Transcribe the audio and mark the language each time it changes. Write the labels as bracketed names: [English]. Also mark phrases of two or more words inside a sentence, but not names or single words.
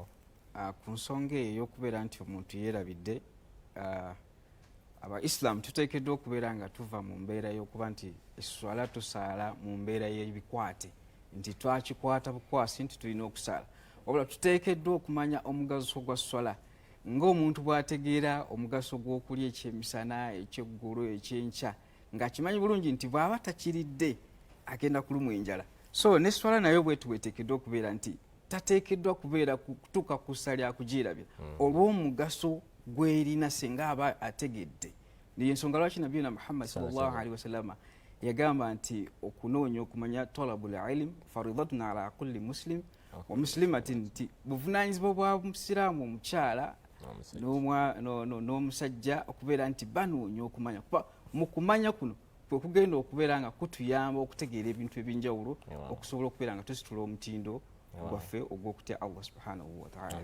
[Ganda] ku nsonga ey'okubeera nti omuntu yeerabidde, Abaislam tuteekeddwa okubeera nga tuva mu mbeera y'okuba nti esswala tusaala mu mbeera y'ebikwate nti twakikwata bukwasi nti tulina okusaala, wabula tuteekeddwa okumanya omugaso gwa swala ng'omuntu bw'ategeera omugaso gw'okulya ekyemisana, ekyeggulo, ekyenkya ng'akimanyi bulungi nti bw'aba takiridde agenda kulumwa enjala. So ne swala nayo bwetu bweteekeddwa okubeera nti tateekeddwa kubeera kutuuka ku ssa lya kugiirabira olw'omugaso gw'erina singa aba ategedde. Niyo ensonga lwaki Nabiyuna Muhammad [Arabic] صلى الله عليه وسلم [Ganda] yagamba nti okunoonya okumanya [Arabic] طلب العلم فريضة على كل مسلم ومسلمة, [Ganda] nti buvunaanyizibwa bwa musiraamu omukyala n'omusajja okubeera nti banoonya okumanya. Mu kumanya kuno kwe kugenda okubeera nga kutuyamba okutegeera ebintu ebyenjawulo okusobola okubeera nga tusitula omutindo gwaffe ogw'okutya Allah [Arabic] سبحانه وتعالى.